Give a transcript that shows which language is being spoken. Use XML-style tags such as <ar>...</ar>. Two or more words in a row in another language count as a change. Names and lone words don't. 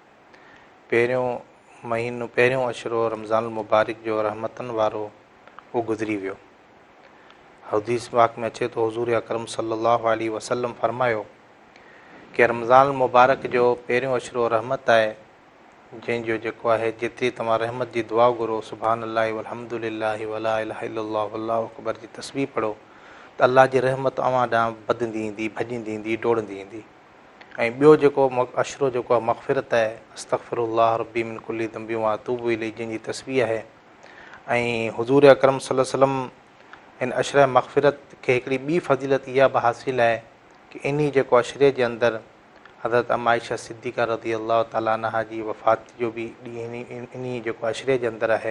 <sd>पहिरियों अशरो रमज़ान मुबारक जो रहमतनि वारो उहो गुज़री वियो। हदीस पाक में अचे तो हुज़ूर अकरम</sd> <ar>صلى الله عليه وسلم</ar> <sd>फरमायो कि रमज़ान मुबारक जो पहिरियों अशरो रहमत आहे, जंहिंजो जेको आहे जेतिरी तव्हां रहमत जी दुआ घुरो,</sd> <ar>سبحان الله والحمد لله ولا إله إلا الله والله أكبر</ar> <sd>जी तस्बीह पढ़ो त अल्लाह जी रहमत अव्हां ॾांहुं वधंदी ईंदी, भॼंदी ईंदी, डोड़ंदी ईंदी। ऐं ॿियो जेको अशरो जेको आहे मग़फ़िरत आहे,</sd> <ar>أستغفر الله ربي من كل ذنب وأتوب إليه,</ar> <sd>जंहिंजी तस्बीह आहे। ऐं हुज़ूर अकरम</sd> <ar>صلى الله عليه وسلم</ar> <sd>इन अशरे मग़फ़िरत खे हिकिड़ी ॿी फ़ज़ीलत इहा बि हासिलु आहे कि इन जेको अशरे जे अंदरि हज़रत आइशा सिद्दीक़ा</sd> <ar>رضي الله تعالى عنها</ar> <sd>जी वफ़ात जो बि ॾींहुं इन जेको अशरे जे अंदरि आहे।</sd>